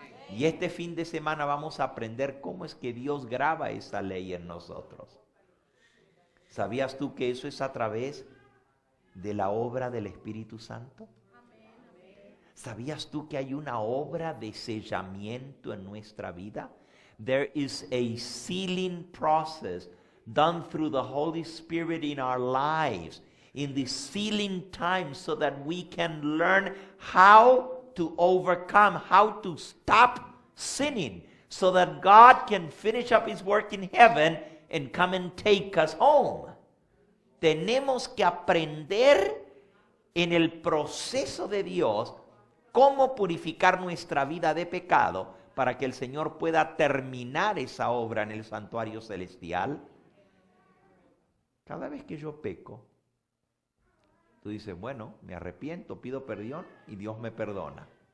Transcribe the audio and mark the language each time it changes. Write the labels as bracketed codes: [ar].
[es] Y este fin de semana vamos a aprender cómo es que Dios graba esa ley en nosotros. ¿Sabías tú que eso es a través de la obra del Espíritu Santo? ¿Sabías tú que hay una obra de sellamiento en nuestra vida? [en] There is a sealing process done through the Holy Spirit in our lives, in the sealing time, so that we can learn how to overcome, how to stop sinning, so that God can finish up His work in heaven and come and take us home. [es] Tenemos que aprender en el proceso de Dios cómo purificar nuestra vida de pecado para que el Señor pueda terminar esa obra en el santuario celestial. Cada vez que yo peco, tú dices, bueno, me arrepiento, pido perdón y Dios me perdona.